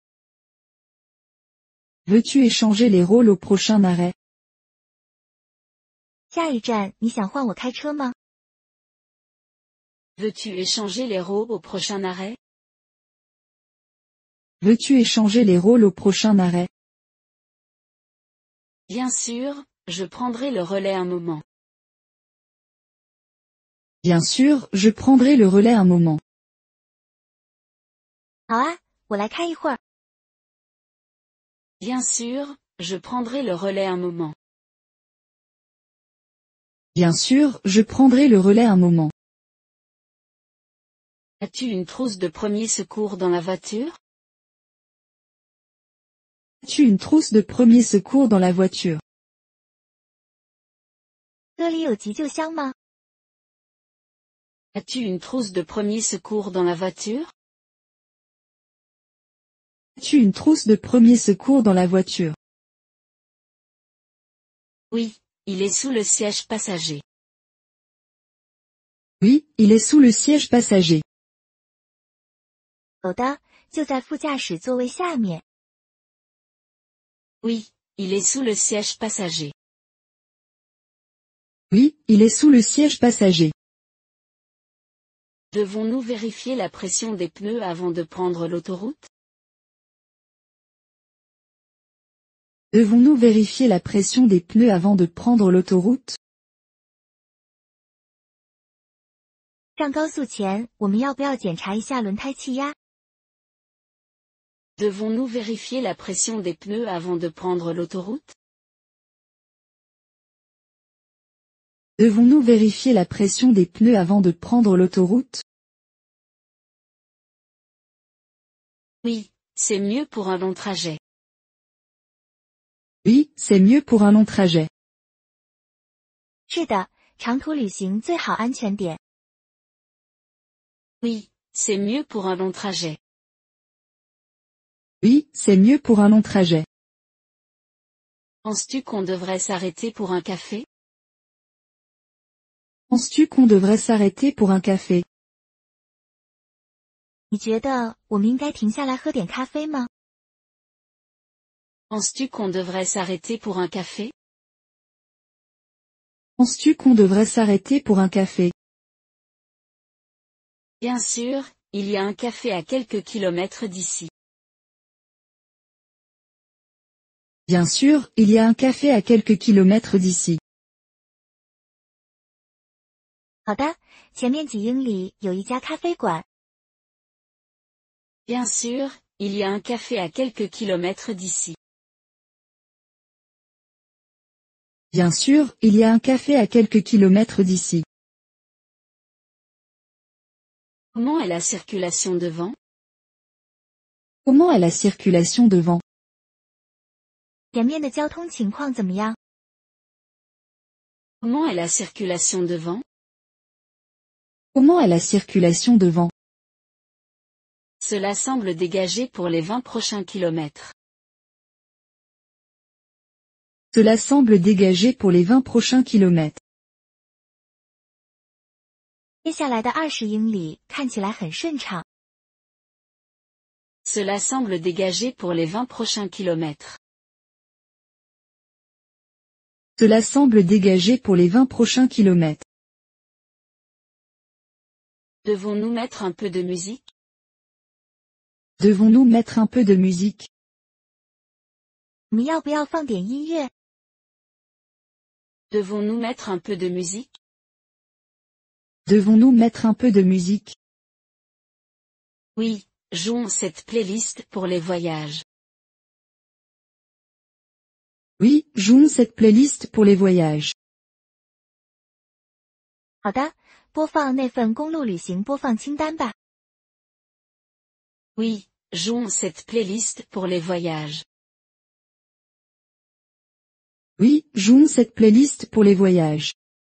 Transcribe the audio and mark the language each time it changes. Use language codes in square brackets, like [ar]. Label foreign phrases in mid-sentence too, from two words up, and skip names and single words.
[fr] Veux-tu échanger les rôles au prochain arrêt? [zh] 下一站，你想换我开车吗？ [fr] Veux-tu échanger les rôles au prochain arrêt? Veux-tu échanger les rôles au prochain arrêt? Bien sûr, je prendrai le relais un moment. Bien sûr, je prendrai le relais un moment. [zh] 好啊，我来开一会儿。 [fr] Bien sûr, je prendrai le relais un moment. Bien sûr, je prendrai le relais un moment. As-tu une trousse de premier secours dans la voiture? As-tu une trousse de premier secours dans la voiture? [zh] 车里有急救箱吗？ [fr] As-tu une trousse de premier secours dans la voiture? As-tu une trousse de premier secours dans la voiture? Oui, il est sous le siège passager. Oui, il est sous le siège passager. [zh] 有的，就在副驾驶座位下面。 [fr] Oui, il est sous le siège passager. Oui, il est sous le siège passager. Devons-nous vérifier la pression des pneus avant de prendre l'autoroute? Devons-nous vérifier la pression des pneus avant de prendre l'autoroute? [zh] 上高速前，我们要不要检查一下轮胎气压？ [fr] Devons-nous vérifier la pression des pneus avant de prendre l'autoroute? Devons-nous vérifier la pression des pneus avant de prendre l'autoroute? Oui, c'est mieux pour un long trajet. Oui, c'est mieux pour un long trajet. [zh] 是的，长途旅行最好安全点。 [fr] Oui, c'est mieux pour un long trajet. Oui, c'est mieux pour un long trajet. Penses-tu qu'on devrait s'arrêter pour un café? Penses-tu qu'on devrait s'arrêter pour un café? [zh] 你觉得我们应该停下来喝点咖啡吗？ [fr] Penses-tu qu'on devrait s'arrêter pour un café? Penses-tu qu'on devrait s'arrêter pour un café? Bien sûr, il y a un café à quelques kilomètres d'ici. Bien sûr, il y a un café à quelques kilomètres d'ici. [zh] 好的，前面几英里有一家咖啡馆。 [fr] Bien sûr, il y a un café à quelques kilomètres d'ici. Bien sûr, il y a un café à quelques kilomètres d'ici. Comment est la circulation devant? Comment est la circulation devant? [zh] 前面的交通情况怎么样？ [fr] Comment est la circulation devant? Comment est la circulation devant? Cela semble dégagé pour les 20 prochains kilomètres. Cela semble dégagé pour les 20 prochains kilomètres. [zh] 接下来的20英里看起来很顺畅。 [fr] Cela semble dégagé pour les 20 prochains kilomètres. Cela semble dégagé pour les 20 prochains kilomètres. Devons-nous mettre un peu de musique? Devons-nous mettre un peu de musique? [zh] 我们要不要放点音乐？ [fr] Devons-nous mettre un peu de musique? Devons-nous mettre un peu de musique? Oui, jouons cette playlist pour les voyages. Oui, jouons cette playlist pour les voyages. [zh] 好的，播放那份公路旅行播放清单吧。 [fr] Oui, jouons cette playlist pour les voyages. Oui, jouons cette playlist pour les voyages.